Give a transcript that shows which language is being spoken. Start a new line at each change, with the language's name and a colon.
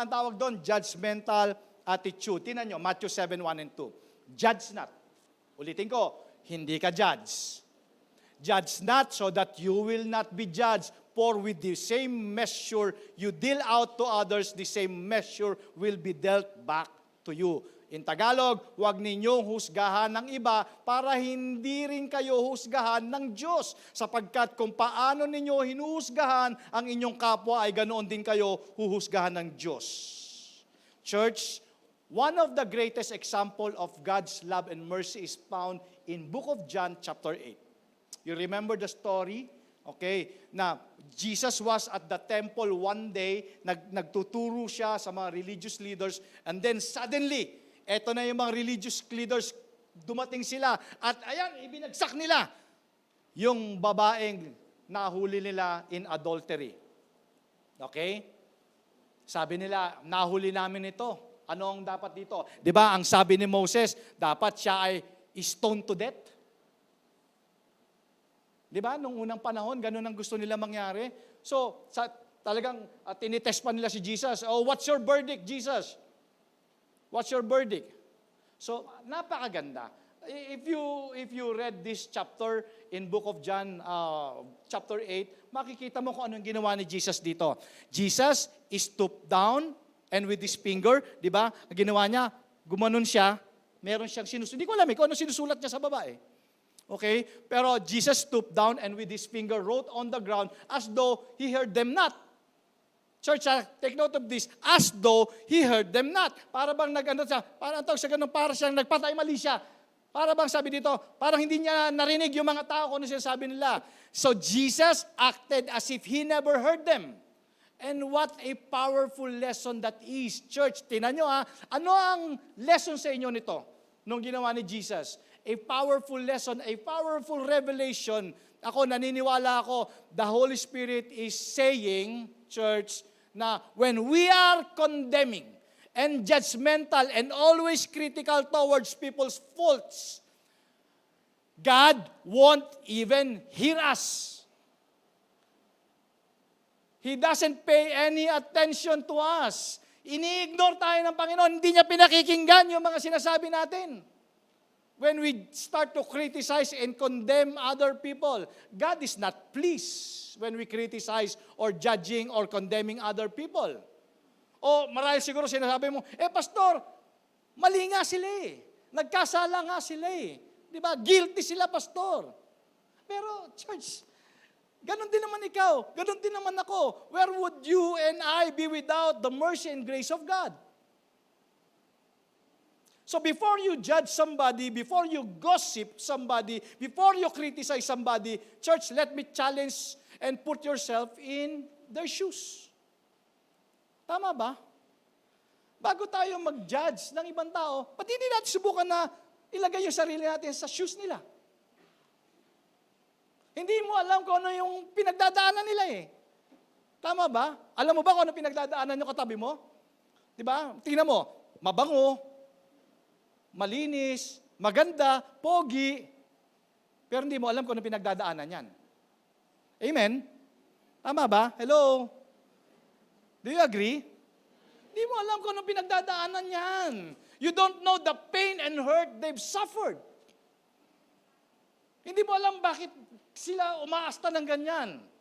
Filipino: Ang tawag doon, judgmental attitude. Tingnan nyo, Matthew 7:1 and 2.
English: Judge not.
Filipino: Ulitin ko, hindi ka judge.
English: Judge not so that you will not be judged. For with the same measure you deal out to others, the same measure will be dealt back to you. In Tagalog,
Filipino: huwag ninyong husgahan ng iba para hindi rin kayo husgahan ng Diyos. Sapagkat kung paano ninyo hinuhusgahan ang inyong kapwa ay ganoon din kayo huhusgahan ng Diyos.
English: Church, one of the greatest example of God's love and mercy is found in Book of John chapter 8. You remember the story?
Filipino: Okay, na
English: Jesus was at the temple one day,
Filipino: nagtuturo siya sa mga religious leaders,
English: and then suddenly,
Filipino: eto na yung mga religious leaders, dumating sila, at ayan, ibinagsak nila yung babaeng nahuli nila
English: in adultery.
Filipino: Okay? Sabi nila, nahuli namin ito. Ano ang dapat dito? Di ba, ang sabi ni Moses, dapat siya ay
English: stoned to death.
Filipino: Di ba? Nung unang panahon, ganun ang gusto nila mangyari. So, talagang tinitest pa nila si Jesus.
English: Oh, what's your verdict, Jesus? What's your verdict?
Filipino: So, napakaganda.
English: If you read this chapter in Book of John, chapter 8,
Filipino: makikita mo kung anong ginawa ni Jesus dito.
English: Jesus is stooped down and with his finger,
Filipino: di ba? Ang ginawa niya, gumanon siya, meron siyang sinusulat. Hindi ko alam kung ano sinusulat niya sa baba Okay? Pero
English: Jesus stooped down and with his finger wrote on the ground as though he heard them not. Church, take note of this. As though he heard them not.
Filipino: Para bang parang tawag sa ganun, para siyang nagpatay mali siya. Para bang sabi dito, parang hindi niya narinig yung mga tao kung ano sinasabi nila.
English: So Jesus acted as if he never heard them. And what a powerful lesson that is.
Filipino: Church, tinan nyo ano ang lesson sa inyo nito nung ginawa ni Jesus?
English: A powerful lesson, a powerful revelation.
Filipino: Naniniwala ako,
English: the Holy Spirit is saying, church, na when we are condemning and judgmental and always critical towards people's faults, God won't even hear us. He doesn't pay any attention to us.
Filipino: Ini-ignore tayo ng Panginoon. Hindi niya pinakikinggan yung mga sinasabi natin.
English: When we start to criticize and condemn other people, God is not pleased when we criticize or judging or condemning other people.
Filipino: O marahil siguro sinasabi mo, pastor, mali nga sila Nagkasala nga sila Di ba? Guilty sila, pastor. Pero, church, ganun din naman ikaw, ganun din naman ako.
English: Where would you and I be without the mercy and grace of God? So before you judge somebody, before you gossip somebody, before you criticize somebody, church, let me challenge and put yourself in their shoes.
Filipino: Tama ba? Bago tayo mag-judge ng ibang tao, pati hindi natin subukan na ilagay yung sarili natin sa
English: shoes
Filipino: nila. Hindi mo alam kung ano yung pinagdadaanan nila Tama ba? Alam mo ba kung ano pinagdadaanan yung katabi mo? Diba? Tingnan mo, mabango, malinis, maganda, pogi, pero hindi mo alam kung ano pinagdadaanan yan.
English: Amen?
Filipino: Tama ba?
English: Hello? Do you agree?
Filipino: Hindi mo alam kung anong pinagdadaanan yan.
English: You don't know the pain and hurt they've suffered.
Filipino: Hindi mo alam bakit sila umaasta ng ganyan.